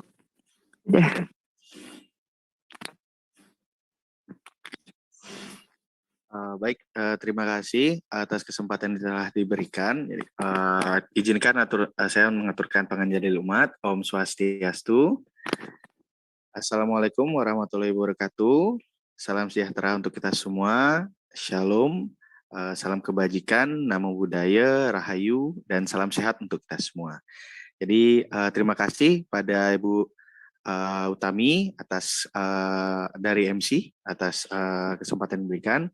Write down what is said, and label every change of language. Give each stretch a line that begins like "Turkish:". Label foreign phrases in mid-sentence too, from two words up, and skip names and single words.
Indonesian: Sudah. Baik, terima kasih atas kesempatan yang telah diberikan. Jadi, izinkan saya mengaturkan panganjadil umat.
Balinese: Om Swastiastu.
Arabic: السلام عليكم ورحمة الله وبركاته.
Indonesian: Salam sejahtera untuk kita semua. Shalom. Salam kebajikan,
Pali: namo buddhaya,
Indonesian: rahayu, dan salam sehat untuk kita semua. Jadi terima kasih pada Ibu Utami atas dari MC atas kesempatan diberikan.